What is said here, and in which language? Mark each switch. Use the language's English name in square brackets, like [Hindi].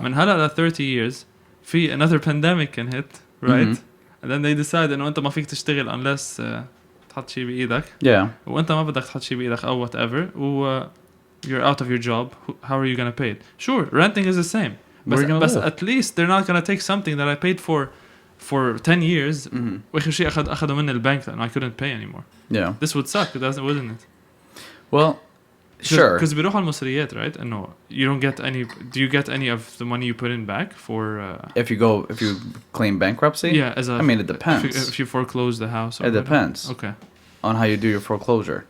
[Arabic] من هلا ل [English] 30 years في another pandemic can hit, right? And then they decide [Arabic] انه انت ما فيك تشتغل [English] unless [Arabic] تحط شيء بايدك، [English] Yeah. [Arabic] وانت ما بدك تحط شيء بايدك او whatever، و [English] you're out of your job. How are you gonna pay it? Sure, renting is the same. Where are you gonna But live? at least they're not gonna take something that I paid for 10 years. [Arabic] واخر شيء اخذوا مني البنك لانه [English] I couldn't pay anymore. Yeah. This would suck, wouldn't it? Well, sure. Because [Arabic] بيروحوا المصريات, [English] right? إنه you don't get any. Do you get any of the money you put in back for? If you claim bankruptcy? Yeah, as a. I mean, it depends. If you foreclose the house. Or It depends Okay. on how you do your foreclosure.